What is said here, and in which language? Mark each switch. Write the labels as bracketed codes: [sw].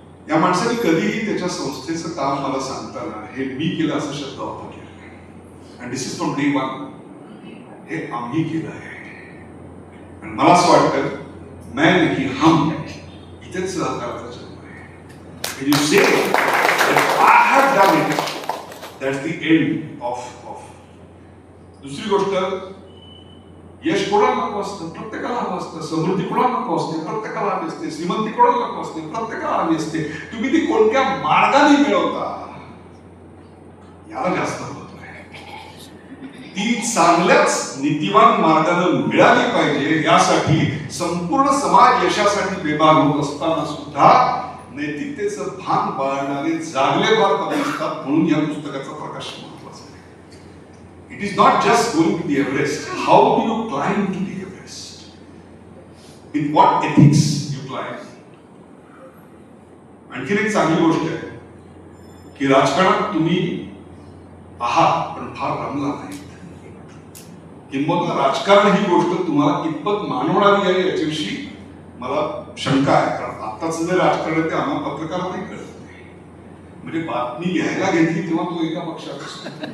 [mr] या माणसाने कधीही त्याच्या संस्थेचं काम मला सांगताना हे मी केलं असं शब्द वापरले. आणि [en] This is from day one. [mr] हे आम्ही केलं आहे. आणि मला असं वाटतं [hi] मैं [mr] नाही [hi] हम [mr] इथेच सहकाराचा जन्म आहे. [en] When you say that I have done it, that's the end of. [mr] दुसरी गोष्ट, यश कोणाला नको असतं, प्रत्येकाला हवं असतं. समृद्धी कोणाला नको असते, प्रत्येकाला हवी असते. श्रीमंती कोणाला नको असते, प्रत्येकाला हवी असते. तुम्ही ती कोणत्या मार्गाने मिळवता याला जास्त महत्व आहे. ती चांगल्याच नीतिवान मार्गाने मिळाली पाहिजे. यासाठी संपूर्ण समाज यशासाठी बेभान होत असताना सुद्धा नैतिकतेचं भान बाळगणारे जागले भारत असतात. म्हणून या पुस्तकाचा प्रकाश महत्वाचा आहे. [en] It is not just going to the Everest. How do you climb to the Everest? With what ethics you climb? [mr] आणखीन एक चांगली गोष्ट आहे की राजकारणात तुम्ही आहात पण फार रमला नाहीत. किंबहुना राजकारण ही गोष्ट तुम्हाला कितपत मानवणारी आहे याच्याविषयी मला शंका आहे. कारण आताच जे राजकारण आहे ते आम्हाला पत्रकारांनाही कळत नाही. म्हणजे बातमी घ्यायला घेतली तेव्हा तो एका पक्षात असतो.